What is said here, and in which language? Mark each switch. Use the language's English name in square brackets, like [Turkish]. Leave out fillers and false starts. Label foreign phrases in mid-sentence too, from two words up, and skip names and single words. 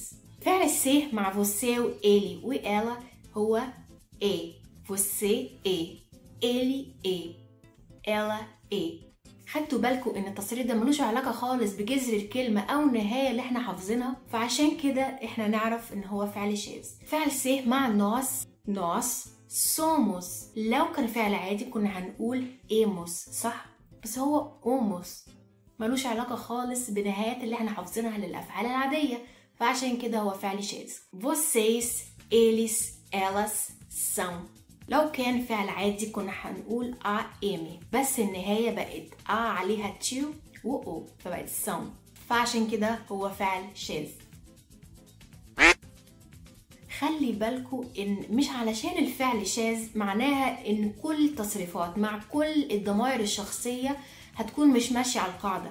[Arabic] فعل السه مع você وإلي وإلا هو você إلي ela خدتوا بالكم ان التصريف ده ملوش علاقة خالص بجذر الكلمة او النهاية اللي احنا حافظينها، فعشان كده احنا نعرف ان هو فعل شاذ. فعل سه مع [Portuguese] nós somos، [Arabic] لو كان فعل عادي كنا هنقول emos صح، بس هو omos ملوش علاقة خالص بنهايات اللي احنا حافظينها للافعال العادية، فعشان كده هو فعل شاذ. [Portuguese] vocês eles elas são، [Arabic] لو كان فعل عادي كنا هنقول ام، بس النهاية بقت عليها تشو و فبقت سون، فعشان كده هو فعل شاذ. خلي بالكوا ان مش علشان الفعل شاذ معناها ان كل التصريفات مع كل الضمائر الشخصية هتكون مش ماشية على القاعدة.